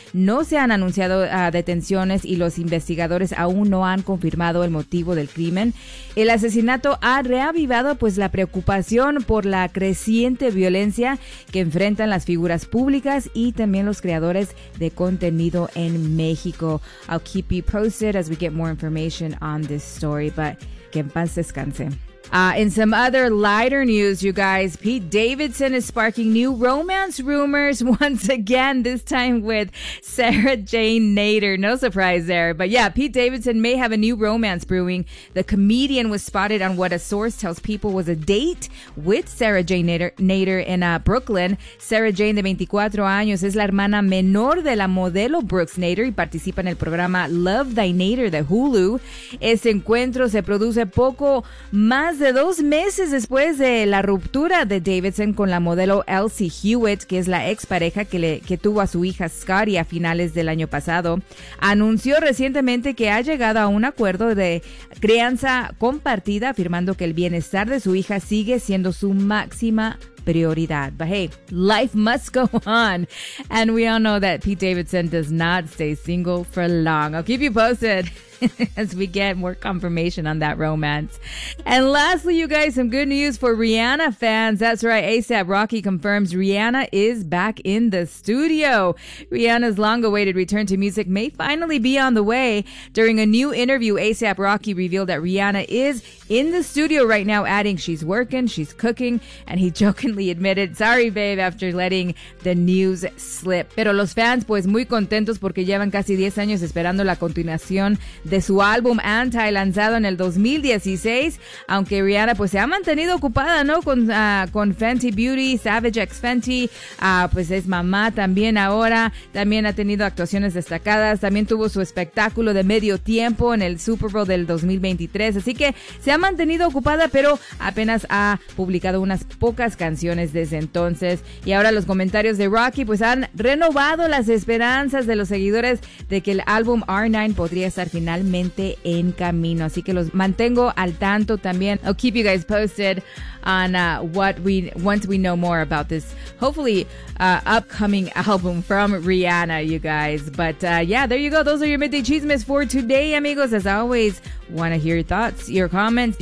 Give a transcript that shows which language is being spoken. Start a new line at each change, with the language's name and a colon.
Spanish: No se han anunciado detenciones y los investigadores aún no han confirmado el motivo del crimen. El asesinato ha reavivado pues la preocupación por la creciente violencia que enfrentan las figuras públicas y también los creadores de contenido en México.
English: I'll keep you posted as we get more information on this story, but
Spanish: que en paz descanse.
English: In some other lighter news, you guys, Pete Davidson is sparking new romance rumors once again, this time with Sarah Jane Nader. No surprise there. But yeah, Pete Davidson may have a new romance brewing. The comedian was spotted on what a source tells People was a date with Sarah Jane Nader in Brooklyn.
Spanish: Sarah Jane, de 24 años, es la hermana menor de la modelo Brooks Nader y participa en el programa Love Thy Nader de Hulu. Este encuentro se produce poco más de dos meses después de la ruptura de Davidson con la modelo Elsie Hewitt, que es la expareja que tuvo a su hija Scotty a finales del año pasado. Anunció recientemente que ha llegado a un acuerdo de crianza compartida, afirmando que el bienestar de su hija sigue siendo su máxima prioridad.
English: But hey, life must go on. And we all know that Pete Davidson does not stay single for long. I'll keep you posted as we get more confirmation on that romance. And lastly, you guys, some good news for Rihanna fans. That's right, ASAP Rocky confirms Rihanna is back in the studio. Rihanna's long-awaited return to music may finally be on the way. During a new interview, ASAP Rocky revealed that Rihanna is in the studio right now, adding she's working, she's cooking, and he jokingly admitted, sorry, babe, after letting the news slip.
Spanish: Pero los fans, pues, muy contentos porque llevan casi 10 años esperando la continuación de su álbum Anti, lanzado en el 2016, aunque Rihanna pues se ha mantenido ocupada, ¿no? Con Fenty Beauty, Savage X Fenty, pues es mamá también ahora, también ha tenido actuaciones destacadas, también tuvo su espectáculo de medio tiempo en el Super Bowl del 2023, así que se ha mantenido ocupada, pero apenas ha publicado unas pocas canciones desde entonces, y ahora los comentarios de Rocky pues han renovado las esperanzas de los seguidores de que el álbum R9 podría estar finalmente en camino, así que los mantengo al tanto también.
English: I'll keep you guys posted on once we know more about this hopefully upcoming album from Rihanna, you guys. But yeah, there you go. Those are your Midday Chismes for today, amigos. As always, want to hear your thoughts, your comments.